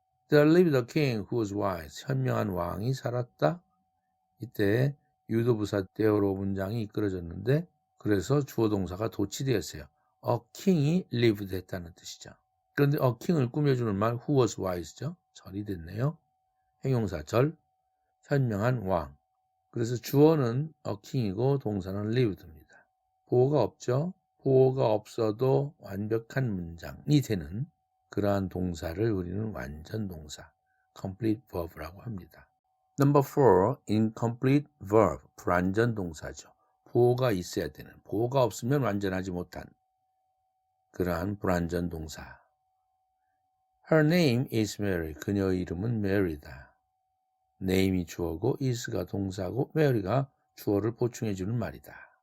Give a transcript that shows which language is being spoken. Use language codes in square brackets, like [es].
[en] There lived a king who was wise. [ko] 현명한 왕이 살았다. 이때 유도부사 대어로 문장이 이끌어졌는데 그래서 주어 동사가 도치되었어요. A king이 lived 했다는 뜻이죠. 그런데 a king을 꾸며주는 말 who was wise 죠. 절이 됐네요. 형용사 절, 현명한 왕. 그래서 주어는 a king이고 동사는 lived입니다. 보어가 없죠. 보어가 없어도 완벽한 문장이 되는 그러한 동사를 우리는 완전 동사, complete verb라고 합니다. [en] Number 4, incomplete verb, 불완전 동사죠. [ko] 보어가 있어야 되는, 보어가 없으면 완전하지 못한 그러한 불완전 동사. [en] Her name is Mary. [ko] 그녀의 이름은 Mary다. name이 주어고 is가 동사고 Mary가 주어를 보충해 주는 말이다.